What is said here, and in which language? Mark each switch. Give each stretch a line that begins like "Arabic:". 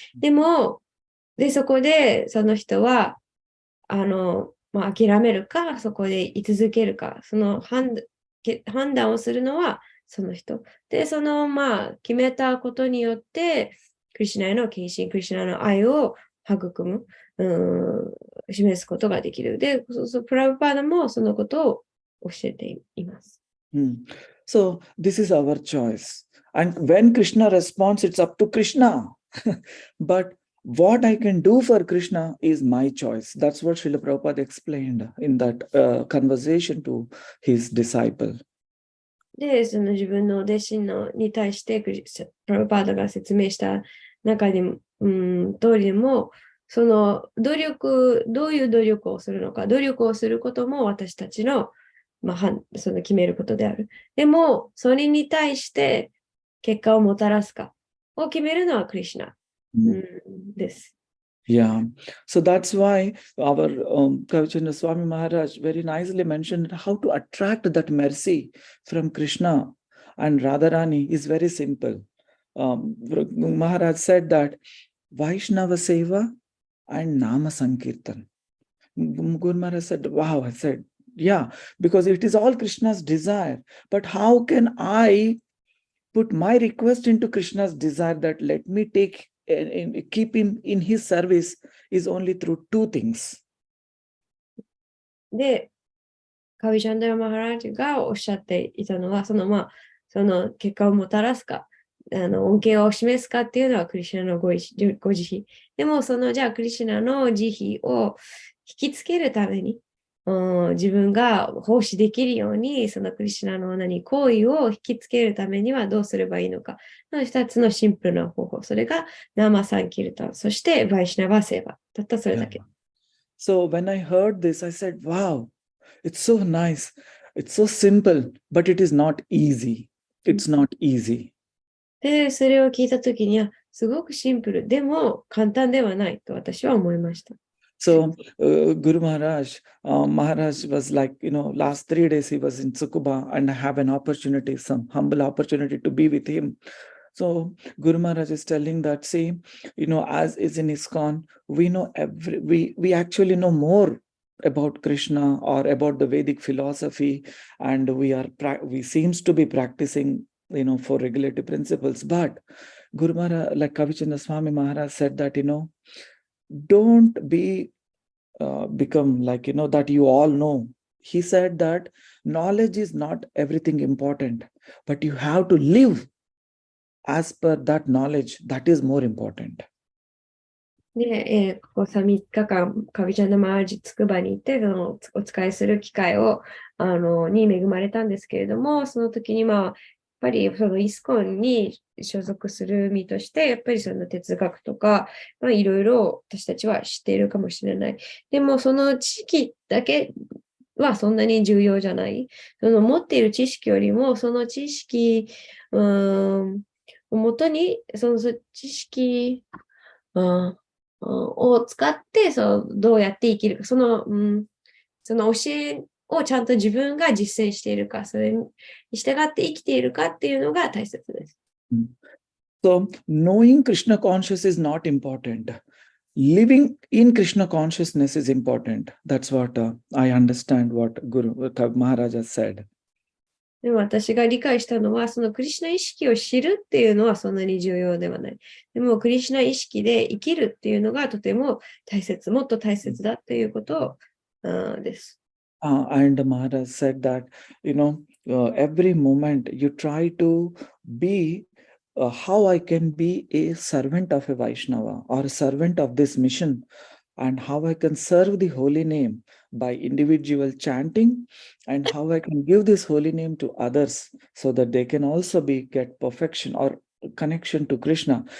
Japanese: でも、そこでその人は、諦めるか、そこで居続けるか、その判断をするのはその人。で、決めたことによって、クリシュナへの献身、クリシュナの愛を育む、示すことができる。で、プラブパーダもそのことを教えています。
English: So, this is our choice. And when Krishna responds, it's up to Krishna. But what I can do for Krishna is my choice. That's what Srila Prabhupada explained in that conversation to his disciple.
Japanese: で、その自分の弟子に対してプラブパーダが説明した中で通りでも、そのどういう努力をするのか、努力をすることも私たちの、その決めることである。でも、それに対して結果をもたらすかを決めるのはクリシュナ。です。
English: Yeah. So that's why our Kavichandra Swami Maharaj very nicely mentioned how to attract that mercy from Krishna and Radharani is very simple. Maharaj said that Vaishnava Seva and Nama Sankirtan. Guru Maharaj said, wow, I said, yeah, because it is all Krishna's desire. But how can I put my request into Krishna's desire that let me keep him in his service is only through two things.
Japanese: で、カビチャンダラ・マハラージがおっしゃっていたのは、その結果をもたらすか、恩恵を示すかっていうのはクリシュナのご慈悲。でも、じゃあクリシュナの慈悲を引きつけるために、自分が奉仕できるように、そのクリシュナの行為を引きつけるためにはどうすればいいのか。 2つのシンプルな方法。それがナーマサンキルタン、そしてバイシナバセーバ。たったそれだけ。
English: So when I heard this, I said, wow, it's so nice. It's so simple, but it is not easy. It's not easy.
Japanese: で、それを聞いたときには、すごくシンプル。でも、簡単ではないと私は思いました。
English: So Guru Maharaj, Maharaj was like, last 3 days he was in Tsukuba and I have an opportunity, some humble opportunity to be with him. So Guru Maharaj is telling that, see, as is in ISKCON, we know we actually know more about Krishna or about the Vedic philosophy, and we seems to be practicing, for regulative principles. But Guru Maharaj, like Kavichandra Swami Maharaj said that, don't become like, that you all know. He said that knowledge is not everything important, but you have to live as per that knowledge. That is more important.
Japanese: で、ここ3日間、カビちゃんのマージつくばに行って、お使いする機会を、に恵まれたんですけれども、その時に、やっぱりそのイスコンに所属する身として、やっぱりその哲学とか、いろいろ私たちは知っているかもしれない。でも、その知識だけはそんなに重要じゃない。その持っている知識よりも、その知識、をもとに、その知識、を使って、どうやって生きるか、その教えをちゃんと自分が実践しているか、それに従って生きているかっていうのが大切です。
English: So, knowing Krishna conscious is not important. Living in Krishna consciousness is important. That's what I understand what Guru Maharaj has said.
Japanese: でも私が理解したのは、そのクリシュナ意識を知るっていうのはそんなに重要ではない。でも、クリシュナ意識で生きるっていうのがとてももっと大切だっていうことです。
English: And Maharaj said that, every moment you try to be how I can be a servant of a Vaishnava or a servant of this mission, and how I can serve the holy name by individual chanting, and how I can give this holy name to others so that they can also get perfection or connection to Krishna.